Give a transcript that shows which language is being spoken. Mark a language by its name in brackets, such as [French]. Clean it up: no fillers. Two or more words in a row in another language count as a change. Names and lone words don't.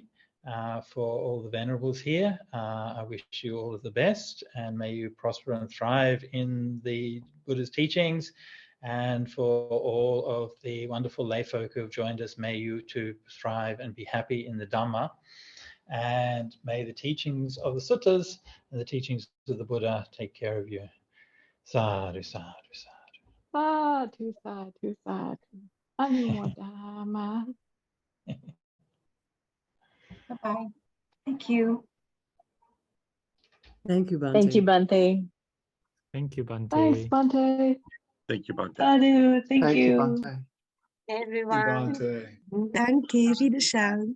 [English] For all the venerables here, I wish you all of the best, and may you prosper and thrive in the Buddha's teachings. And for all of the wonderful lay folk who have joined us, may you too thrive and be happy in the Dhamma. And may the teachings of the suttas and the teachings of the Buddha take care of you. [Pali] Sadhu, sadhu, sadhu. Sadhu, sadhu, sadhu. Anumodama. [English] Bye-bye. Thank you. Thank you, Bhante. Thank you, Bhante. Thank you, Bhante. Thanks, Bhante. Thank you, Bhante. Sadhu, thank you. Bhante. Everyone. [German] Danke, wiederschauen.